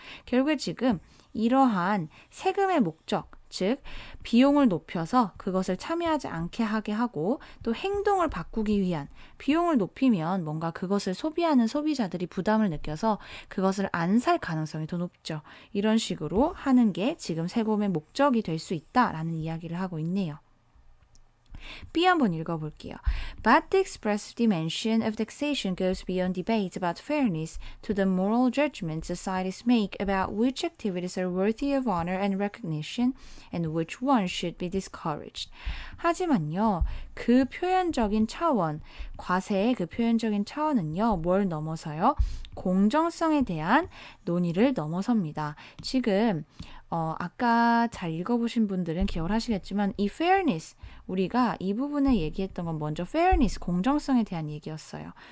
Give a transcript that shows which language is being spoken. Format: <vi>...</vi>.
<ko>결국에 지금 이러한 세금의 목적, 즉 비용을 높여서 그것을 참여하지 않게 하게 하고 또 행동을 바꾸기 위한, 비용을 높이면 뭔가 그것을 소비하는 소비자들이 부담을 느껴서 그것을 안 살 가능성이 더 높죠. 이런 식으로 하는 게 지금 세금의 목적이 될 수 있다라는 이야기를 하고 있네요. B 한번 읽어볼게요.</ko> <en>But the express dimension of taxation goes beyond debate about fairness to the moral judgments societies make about which activities are worthy of honor and recognition and which ones should be discouraged.</en> <ko>하지만요, 그 표현적인 차원, 과세의 그 표현적인 차원은요, 뭘 넘어서요? 공정성에 대한 논의를 넘어섭니다. 지금 아까 잘 읽어보신 분들은 기억을 하시겠지만 이 fairness, 우리가 이 부분에 얘기했던 건 먼저 fairness, 공정성에 대한 얘기였어요.</ko>